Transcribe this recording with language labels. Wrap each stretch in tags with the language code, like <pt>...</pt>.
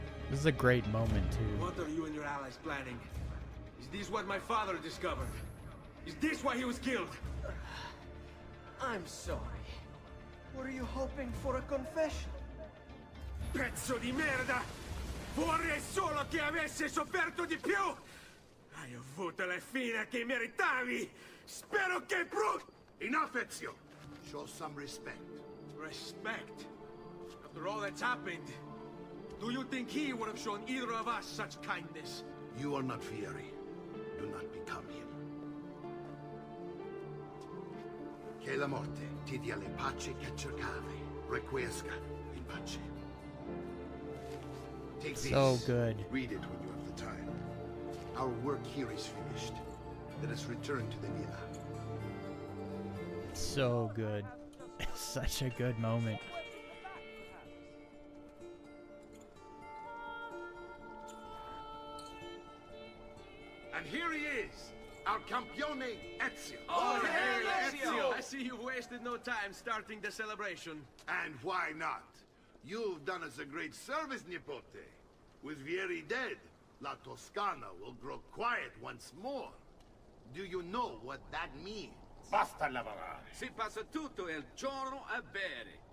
<en>This is a great moment, too. What are you and your allies planning? Is this what my father discovered? Is this why he was killed? I'm sorry. Were you hoping for a confession?</en> <it>Pezzo di merda! Vorrei solo che avesse sofferto di più! Hai avuto la fine che meritavi! Spero che</it> <en>Enough, Ezio! Show some respect. Respect? After all that's happened, do you think he would have shown either of us such kindness? You are not Vieri. Do not become him.</en> <it>Che la morte ti dia le pace che cercavi.</it> <la>Requiesca in pace.</la> <en>Take this. So good. Read it when you have the time. Our work here is finished. Let us return to the villa. So good. Such a good moment. And here he is, our campione Ezio. Oh, hey, Ezio! I see you've wasted no time starting the celebration. And why not? You've done us a great service, Nipote. With Vieri dead, La Toscana will grow quiet once more. Do you know what that means?</en> <it>Basta lavorare. Si passa tutto il giorno a bere.</it>